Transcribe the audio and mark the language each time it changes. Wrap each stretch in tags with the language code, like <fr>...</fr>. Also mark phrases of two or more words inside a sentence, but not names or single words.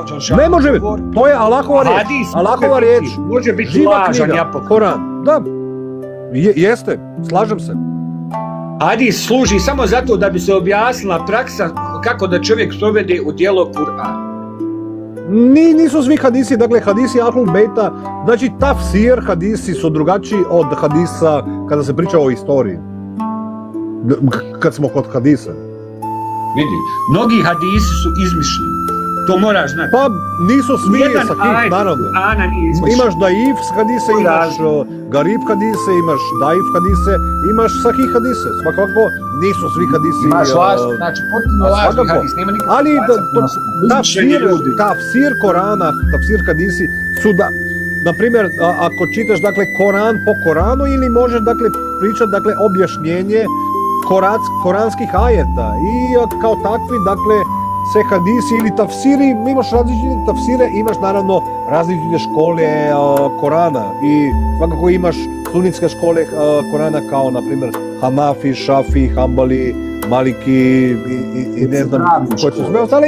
<bs>Ne može biti, to je Allahova riječ. Hadis Allahova riječ. može biti Živa lažan, knjiga, ja pokoj. Koran. Da, jeste, slažem se. Hadis služi samo zato da bi se objasnila praksa kako da čovjek provede u djelo Kur'an. Nisu svi hadisi, dakle hadisi Ahlul Bejta, znači tafsir hadisi su drugačiji od hadisa kada se priča o istoriji. Kad smo kod hadisa. Vidi, mnogi hadisi su izmišljeni. To moraš znati. Pa nisu svi Jedan sahih, ajet naravno. Kur'ana nije izmišljen. Imaš daif hadise, imaš garib hadise, imaš daif hadise, imaš sahih hadise. Svakako nisu svi hadisi. Imaš laž, znači potpuno lažni svakako. hadis, nema nikakve Ali izmišljeni ljudi. tafsir Korana, tafsir hadisi su da, na primjer, ako čitaš, dakle, Koran po Koranu ili možeš, dakle, pričati, dakle, objašnjenje koranskih ajeta i kao takvi, dakle, se hadisi ili tafsiri, imaš različite tafsire, imaš naravno različite škole Korana i svakako imaš sunitske škole Korana kao, na primjer, Hanafi, Šafi, Hambali, Maliki i ne znam koje su sve ostale.</bs>